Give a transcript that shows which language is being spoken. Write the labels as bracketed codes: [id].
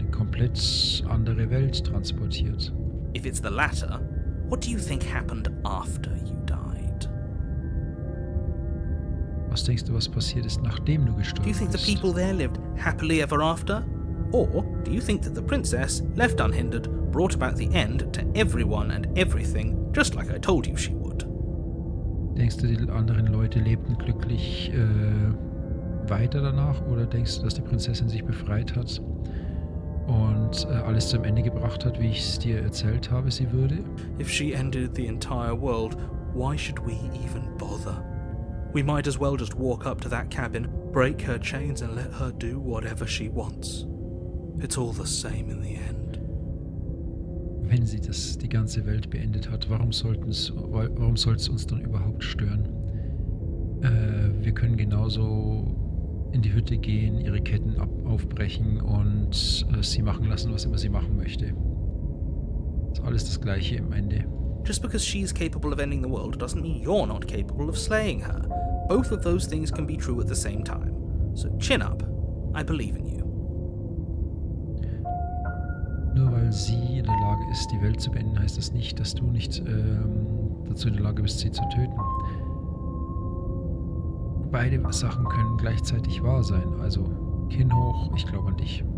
[de] komplett andere Welt transportiert. [en] If it's the latter, what do you think happened after you died? [de] Was denkst du, was passiert ist, nachdem du [en] Do you [de] gestorben [en] think the [de] bist? [en] people there lived happily ever after? Or do you think that the princess, left unhindered, brought about the end to everyone and everything, just like I told you she would? [de] Denkst du, die anderen Leute lebten glücklich weiter danach? Oder denkst du, dass die Prinzessin sich befreit hat und alles zum Ende gebracht hat, wie ich es dir erzählt habe, sie würde? [en] If she ended the entire world, why should we even bother? We might as well just walk up to that cabin, break her chains and let her do whatever she wants. It's all the same in the end. [de] Wenn sie die ganze Welt beendet hat, warum soll es uns dann überhaupt stören? Wir können genauso in die Hütte gehen, ihre Ketten aufbrechen und sie machen lassen, was immer sie machen möchte. Ist alles das Gleiche im Ende. [en] Just because she's capable of ending the world doesn't mean you're not capable of slaying her. Both of those things can be true at the same time. So chin up. I believe in you. [de] Nur weil sie in der Lage ist, die Welt zu beenden, heißt das nicht, dass du nicht dazu in der Lage bist, sie zu töten. Beide Sachen können gleichzeitig wahr sein. Also Kinn hoch, ich glaube an dich.